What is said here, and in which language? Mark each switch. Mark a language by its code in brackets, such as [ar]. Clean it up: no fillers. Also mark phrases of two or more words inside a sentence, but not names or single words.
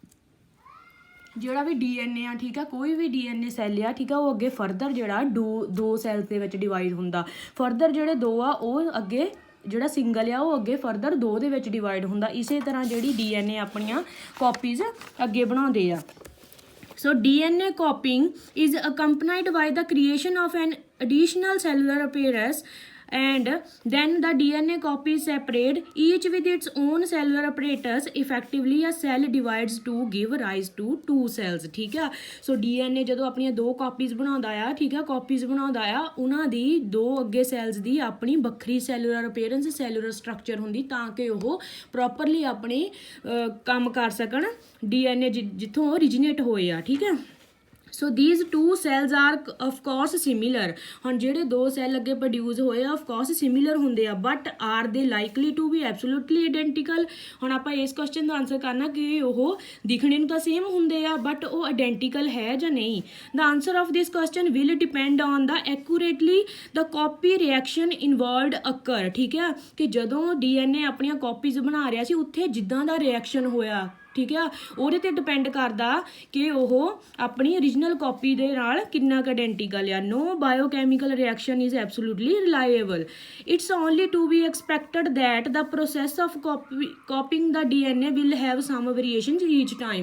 [pa] ਜਿਹੜਾ ਵੀ DNA ਆ, ਠੀਕ ਆ, ਕੋਈ ਵੀ DNA ਸੈੱਲ ਆ, ਠੀਕ ਆ, ਉਹ ਅੱਗੇ ਫਰਦਰ ਜਿਹੜਾ ਦੋ ਸੈੱਲਸ ਦੇ ਵਿੱਚ ਡਿਵਾਈਡ ਹੁੰਦਾ। ਫਰਦਰ ਜਿਹੜੇ 2 ਆ ਉਹ ਅੱਗੇ ਜਿਹੜਾ ਸਿੰਗਲ ਆ ਉਹ ਅੱਗੇ ਫਰਦਰ 2 ਦੇ ਵਿੱਚ ਡਿਵਾਈਡ ਹੁੰਦਾ। ਇਸੇ ਤਰ੍ਹਾਂ ਜਿਹੜੀ DNA ਆਪਣੀਆਂ ਕਾਪੀਜ਼ ਅੱਗੇ ਬਣਾਉਂਦੇ ਆ। [en] So DNA copying is accompanied by the creation of an additional cellular apparatus and then the DNA copies separate each with its own cellular apparatus. Effectively a cell divides to give rise to 2 cells, [pa] ਠੀਕ ਆ। ਸੋ DNA ਜਦੋਂ ਆਪਣੀਆਂ 2 ਕਾਪੀਜ਼ ਬਣਾਉਂਦਾ ਆ, ਠੀਕ ਆ, ਕਾਪੀਜ਼ ਬਣਾਉਂਦਾ ਆ, ਉਹਨਾਂ ਦੀ 2 ਅੱਗੇ ਸੈਲਸ ਦੀ ਆਪਣੀ ਵੱਖਰੀ [en] cellular appearance, cellular structure [pa] ਹੁੰਦੀ, ਤਾਂ ਕਿ ਉਹ ਪ੍ਰੋਪਰਲੀ ਆਪਣੀ ਕੰਮ ਕਰ ਸਕਣ DNA ਜਿੱਥੋਂ ਓਰੀਜੀਨੇਟ ਹੋਏ ਆ, ਠੀਕ ਹੈ। [en] ਸੋ these 2 cells are of course similar, [pa] ਹੁਣ ਜਿਹੜੇ 2 ਸੈੱਲ ਅੱਗੇ ਪ੍ਰੋਡਿਊਸ ਹੋਏ ਆ [en] of course similar [pa] ਹੁੰਦੇ ਆ, [en] but are they likely to be absolutely identical? [pa] ਹੁਣ ਆਪਾਂ ਇਸ ਕੁਐਸਚਨ ਦਾ ਆਨਸਰ ਕਰਨਾ ਕਿ ਉਹ ਦਿਖਣੇ ਨੂੰ ਤਾਂ ਸੇਮ ਹੁੰਦੇ ਆ, ਬਟ ਉਹ ਆਇਡੈਂਟੀਕਲ ਹੈ ਜਾਂ ਨਹੀਂ। [en] the answer of this question will depend on the accurately the copy reaction involved occur, [pa] ਠੀਕ ਹੈ। ਕਿ ਜਦੋਂ DNA ਆਪਣੀਆਂ ਕਾਪੀਜ਼ ਬਣਾ ਰਿਹਾ ਸੀ ਉੱਥੇ ਜਿੱਦਾਂ ਦਾ ਰਿਐਕਸ਼ਨ ਹੋਇਆ, ਠੀਕ ਆ, ਉਹਦੇ ਤੇ ਡਿਪੈਂਡ ਕਰਦਾ ਕਿ ਉਹ ਆਪਣੀ [en] original copy [pa] ਦੇ ਨਾਲ ਕਿੰਨਾ ਕੁ ਆਇਡੈਂਟੀਕਲ ਆ। [en] No biochemical reaction is absolutely reliable. It's only to be expected that the process of copying the DNA will have some variations each time.